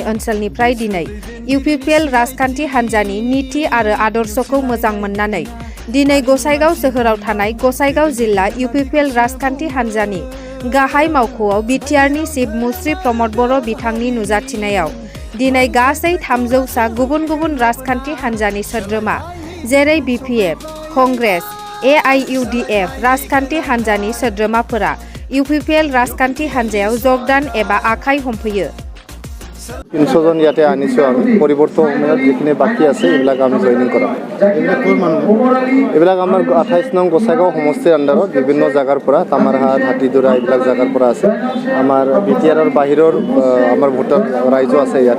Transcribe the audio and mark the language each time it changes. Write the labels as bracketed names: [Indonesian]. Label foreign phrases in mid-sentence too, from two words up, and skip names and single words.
[Bodo] ओनसोलनिफ्राय दिनै इउपिपिएल राजखान्थि हान्जानि नीति आरो आदर्शखौ मोजां मोननानै दिनै गसाइगाव सोहोराव थानाय गसाइगाव जिल्ला इउपिपिएल राजखान्थि हान्जानि गाहाय मावख'आव बिटिआरनि चिफ मुस्रि प्रमद बर' बिथांनि नुजाथिनायाव दिनै गासै 300सा गुबुन गुबुन राजखान्थि हान्जानि सोद्रोमा जेरै बिपिएफ, कंग्रेस, एआइइउडिएफ राजखान्थि हान्जानि सोद्रोमाफोरा इउपिपिएल राजखान्थि हान्जायाव যোগদান एबा आखाइ हमफैयो। [Assamese] 300 জন ইয়াতে আনিছো আমি পরিবর্তন সময়ত যিখিনি বাকি আছে এইবিলাক আমি জয়নিং কৰাম। এইবিলাক আমাৰ 28 নং গোসাইগাঁও সমষ্টিৰ আণ্ডাৰত বিভিন্ন জাগাৰ পৰা তামাৰহাট হাতীদুৰা এইবিলাক জাগাৰ পৰা আছে। আমাৰ বিটিআৰৰ বাহিৰৰ আমাৰ ভোটাৰ ৰাইজো আছে ইয়াতে।